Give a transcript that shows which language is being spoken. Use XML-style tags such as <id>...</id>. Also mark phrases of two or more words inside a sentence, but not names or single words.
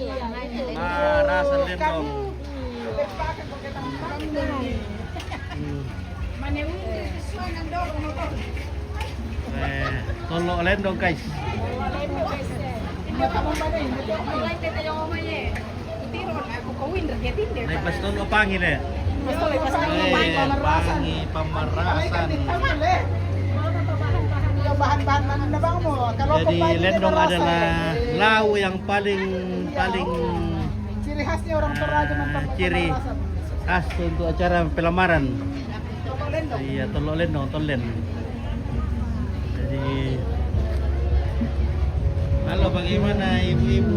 <id>Rasa lendong. Tolok lendong, guys. Naik pas tolok panggil ya. Pangi pemerasan. Bahan-bahan mana na bang mo? Jadi lendong adalah lau yang paling Ciri khasnya orang Toraja ciri khas untuk acara pelamaran. Iya, tolok lendong, tolen. Jadi halo, bagaimana ibu-ibu?</id>